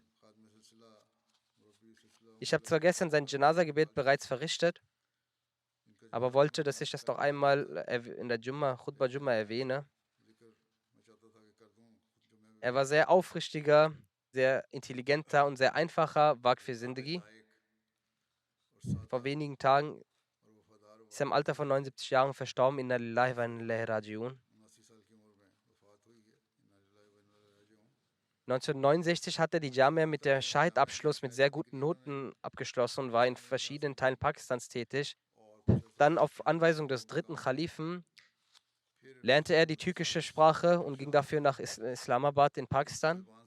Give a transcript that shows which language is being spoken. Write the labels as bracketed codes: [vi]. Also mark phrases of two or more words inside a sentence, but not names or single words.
[de] Ich habe zwar gestern sein Janaza-Gebet bereits verrichtet, aber wollte, dass ich das doch einmal in der [ar] خطبة جمعة [de] erwähne. Er war sehr aufrichtiger, sehr intelligenter und sehr einfacher [ur] وقف زندگی. [de] Vor wenigen Tagen ist er im Alter von 79 Jahren verstorben. [ar] إنا لله وإنا إليه راجعون. [de] 1969 hat er die Jamia mit der Shahid-Abschluss mit sehr guten Noten abgeschlossen und war in verschiedenen Teilen Pakistans tätig. Dann auf Anweisung des dritten Khalifen lernte er die türkische Sprache und ging dafür nach Islamabad in Pakistan.